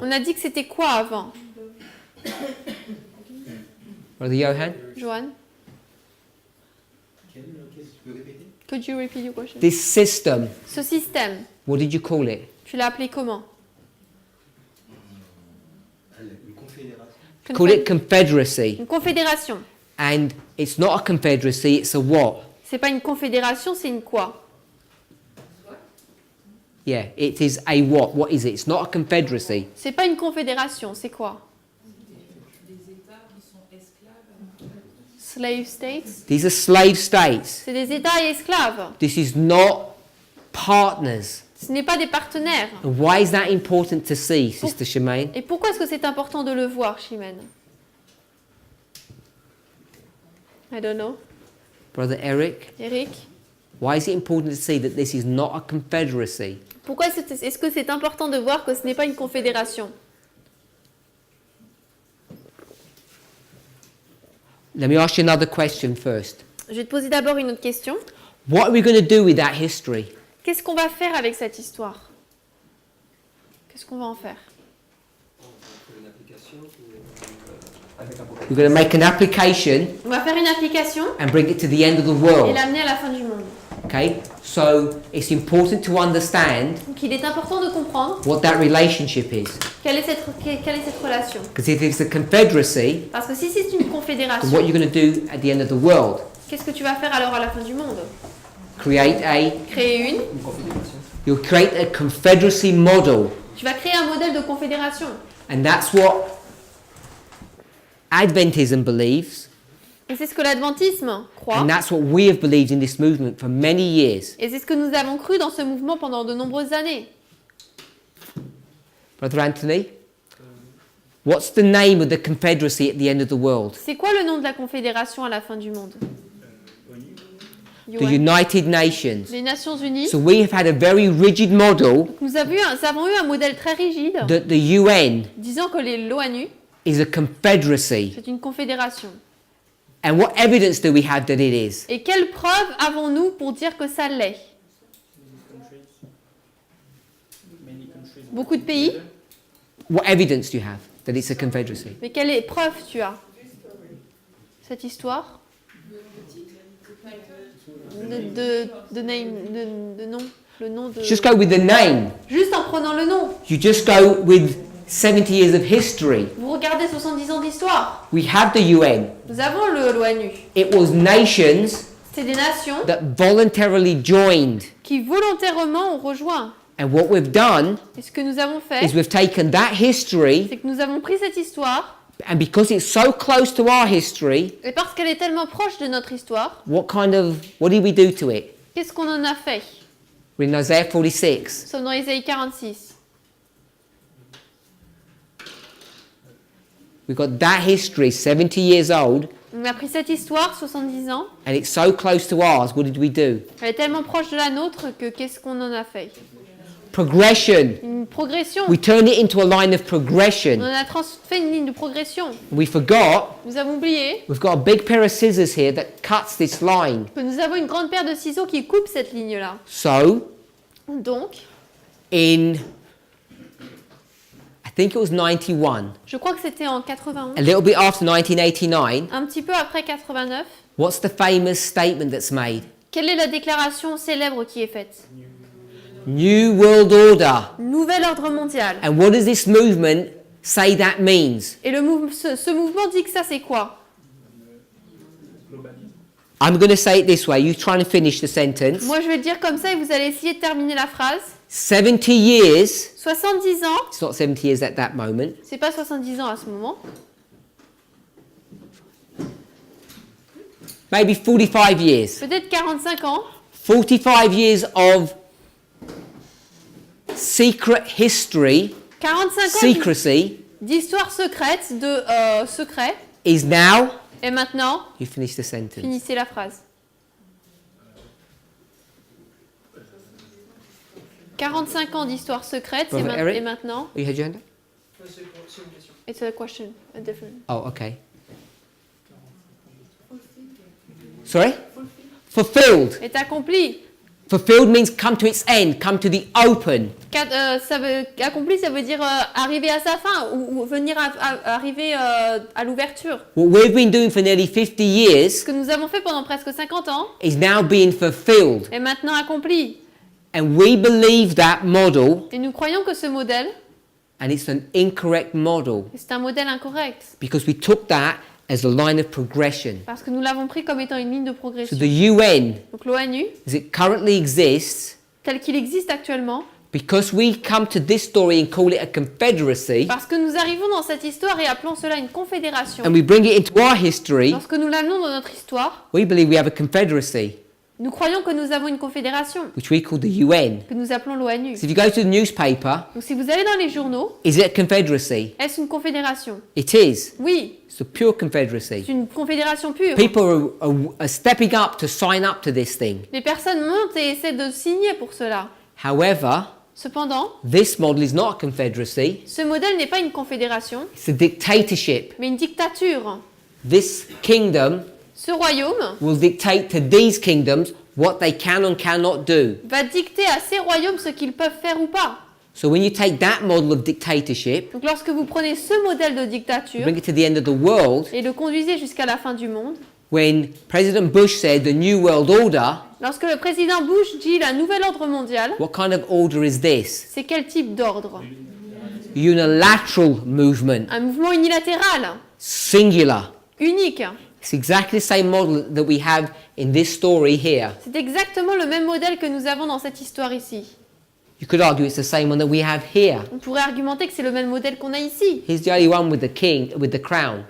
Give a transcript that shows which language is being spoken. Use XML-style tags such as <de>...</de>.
<fr>on a dit que c'était quoi avant,</fr> <en>Brother Johan? Johan?</en> <fr>Qu'est-ce que tu peux répéter?</fr> <en>Could you repeat your question? This system,</en> <fr>Ce système,</fr> <en>what did you call it?</en> <fr>tu l'as appelé comment? Une confédération.</fr> <en>Call it confederacy.</en> <fr>Une confédération.</fr> <en>And it's not a confederacy, it's a what?</en> <fr>C'est pas une confédération, c'est une quoi?</fr> <en>Yeah, it is a what? What is it? It's not a confederacy.</en> <fr>C'est pas une confédération, c'est quoi? Des États qui sont esclaves.</fr> <en>Slave states? These are slave states.</en> <fr>C'est des États et esclaves.</fr> <en>This is not partners.</en> <fr>Ce n'est pas des partenaires.</fr> <en>And why is that important to see, Sister Shemaine?</en> <fr>Et pourquoi est-ce que c'est important de le voir, Chimène?</fr> <en>I don't know. Brother Eric, Eric? why is it important to see that this is not a confederacy?</en> <fr>Pourquoi est-ce que c'est important de voir que ce n'est pas une confédération?</fr> <en>Let me ask you another question first.</en> <fr>Je vais te poser d'abord une autre question.</fr> <en>What are we going to do with that history?</en> <fr>Qu'est-ce qu'on va faire avec cette histoire? Qu'est-ce qu'on va en faire? Avec Apocalypse.</fr> <en>We're going to make an application</en> <fr>On va faire une application</fr> <en>and bring it to the end of the</en> <fr>et</fr> <en>world.</en> <fr>l'amener à la fin du monde.</fr> <en>Okay? So it's important to understand</en> <fr>Donc il est important de comprendre</fr> <en>what that relationship is.</en> <fr>quelle est cette relation.</fr> <en>Because if it's a confederacy,</en> <fr>Parce que si c'est une</fr> <en>then</en> <fr>confédération,</fr> <en>what you're going to do at the end of the world?</en> <fr>qu'est-ce que tu vas faire alors à la fin du monde?</fr> <en>Create</en> <fr>Créer une. Une confédération.</fr> <en>you'll create a confederacy model.</en> <fr>Tu vas créer un modèle de confédération.</fr> <en>And that's what Adventism believes.</en> <fr>Et c'est ce que l'adventisme croit.</fr> <en>And that's what we have believed in this movement for many years.</en> <fr>Et c'est ce que nous avons cru dans ce mouvement pendant de nombreuses années.</fr> <en>Brother Anthony? What's the name of the confederacy at the end of the world?</en> <fr>C'est quoi le nom de la confédération à la fin du monde?</fr> <en>The UN. United Nations.</en> <fr>Les Nations Unies.</fr> <en>So we have had a very rigid model</en> <fr>Nous avons eu un modèle très rigide</fr> <en>that the UN</en> <fr>disant que l'ONU,</fr> <en>is a confederacy.</en> <fr>c'est une confédération.</fr> <en>And what evidence do we have that it is?</en> <fr>Et quelles preuves avons-nous pour dire que ça l'est?</fr> <en>Many countries.</en> <fr>Beaucoup de pays.</fr> <en>What evidence do you have that it's a confederacy?</en> <fr>Mais quelle preuve tu as? Cette histoire de nom, le nom de...</fr> <en>Just go with the name.</en> <fr>Juste en prenant le nom.</fr> <en>You just go with 70 years of history.</en> <fr>Vous regardez 70 ans d'histoire.</fr> <en>We have the UN.</en> <fr>Nous avons l'ONU.</fr> <en>It was nations</en> <fr>C'est des nations</fr> <en>that voluntarily joined.</en> <fr>qui volontairement ont rejoint.</fr> <en>And what we've done</en> <fr>Et ce que nous avons fait,</fr> <en>is we've taken that history,</en> <fr>c'est que nous avons pris cette histoire,</fr> <en>and because it's so close to our history,</en> <fr>et parce qu'elle est tellement proche de notre histoire,</fr> <en>what did we do to it?</en> <fr>qu'est-ce qu'on en a fait?</fr> <en>We're in Isaiah 46.</en> <fr>Nous sommes dans Isaïe 46.</fr> <en>We've got that history, 70 years old,</en> <fr>On a pris cette histoire, 70 ans,</fr> <en>and it's so close to ours. What did we do?</en> <fr>elle est tellement proche de la nôtre que qu'est-ce qu'on en a fait?</fr> <en>Progression.</en> <fr>Une progression.</fr> <en>We turned it into a line of</en> <fr>On</fr> <en>progression.</en> <fr>en a fait une ligne de progression.</fr> <en>We forgot</en> <fr>Nous avons oublié</fr> <en>we've got a big pair of scissors here that cuts this line.</en> <fr>que nous avons une grande paire de ciseaux qui coupe cette ligne-là.</fr> <en>So,</en> <fr>Donc,</fr> <en>in, I think it was 91,</en> <fr>je crois que c'était en 91,</fr> <en>a little bit after 1989,</en> <fr>un petit peu après 89,</fr> <en>what's the famous statement that's made?</en> <fr>quelle est la déclaration célèbre qui est faite?</fr> <en>New World Order.</en> <fr>Nouvel ordre mondial.</fr> <en>And what does this movement say that means?</en> <fr>Et ce mouvement dit que ça c'est quoi?</fr> <en>I'm going to say it this way. You try and finish the sentence.</en> <fr>Moi je vais le dire comme ça et vous allez essayer de terminer la phrase.</fr> <en>70 years,</en> <fr>70 ans,</fr> <en>it's not 70 years at that moment,</en> <fr>c'est pas 70 ans à ce moment,</fr> <en>maybe 45 years.</en> <fr>peut-être 45 ans,</fr> <en>45 years of secret history,</en> <fr>45 ans</fr> <en>secrecy,</en> <fr>d'histoire secrète, de secret.</fr> <en>is now,</en> <fr>Et maintenant,</fr> <en>you finish the sentence.</en> <fr>finissez la phrase. 45 ans d'histoire secrète,</fr> <en>Brother Eric?</en> <fr>et maintenant,</fr> <en>You had your hand up? it's a question, a different. Oh, okay. Sorry? Fulfilled.</en> <fr>Est accompli.</fr> <en>Fulfilled means come to its end, come to the open.</en> <fr>Accompli, ça veut dire arriver à sa fin ou venir arriver à l'ouverture.</fr> <en>What we've been doing for nearly 50 years</en> <fr>Ce que nous avons fait pendant presque 50 ans</fr> <en>is now being fulfilled.</en> <fr>est maintenant accompli.</fr> <en>And we believe that model,</en> <fr>Et nous croyons que ce modèle,</fr> <en>and it's an incorrect model</en> <fr>c'est un modèle incorrect.</fr> <en>because we took that as a line of progression.</en> <fr>Parce que nous l'avons pris comme étant une ligne de</fr> <en>So</en> <fr>progression.</fr> <en>the UN,</en> <fr>Donc l'ONU,</fr> <en>as it currently exists,</en> <fr>tel qu'il existe actuellement,</fr> <en>because we come to this story and call it a confederacy,</en> <fr>parce que nous arrivons dans cette histoire et appelons cela une confédération,</fr> <en>and we bring it into our history,</en> <fr>lorsque nous l'amenons dans notre histoire,</fr> <en>we believe we have a confederacy,</en> <fr>nous croyons que nous avons une confédération,</fr> <en>which we call the UN.</en> <fr>que nous appelons l'ONU.</fr> <en>So if you go to the newspaper,</en> <fr>Donc si vous allez dans les journaux,</fr> <en>is it a confederacy?</en> <fr>est-ce une confédération?</fr> <en>It is.</en> <fr>Oui,</fr> <en>It's a pure confederacy.</en> <fr>c'est une confédération pure.</fr> <en>People are stepping up to sign up to this thing.</en> <fr>Les personnes montent et essaient de signer pour cela.</fr> <en>However,</en> <fr>Cependant,</fr> <en>this model is not a confederacy,</en> <fr>ce modèle n'est pas une confédération,</fr> <en>it's a dictatorship.</en> <fr>mais une dictature.</fr> <en>This kingdom</en> <fr>Ce royaume</fr> <en>will dictate to these kingdoms what they can and cannot do.</en> <fr>va dicter à ces royaumes ce qu'ils peuvent faire ou pas.</fr> <en>So when you take that model of dictatorship,</en> <fr>Donc lorsque vous prenez ce modèle de dictature</fr> <en>bring it to the end of the world,</en> <fr>et le conduisez jusqu'à la fin du monde,</fr> <en>when President Bush said the New World Order,</en> <fr>lorsque le président Bush dit la nouvel ordre mondial,</fr> <en>what kind of order is this?</en> <fr>c'est quel type d'ordre?</fr> <en>Unilateral movement,</en> <fr>Un mouvement unilatéral,</fr> <en>singular.</en> <fr>unique.</fr> <en>It's exactly the same model that we have in this story here.</en> <fr>C'est exactement le même modèle que nous avons dans cette histoire ici.</fr> <en>You could argue it's the same one that we have here.</en> <fr>On pourrait argumenter que c'est le même modèle qu'on a ici.</fr> <en>He's the only one with the king, with the crown.</en>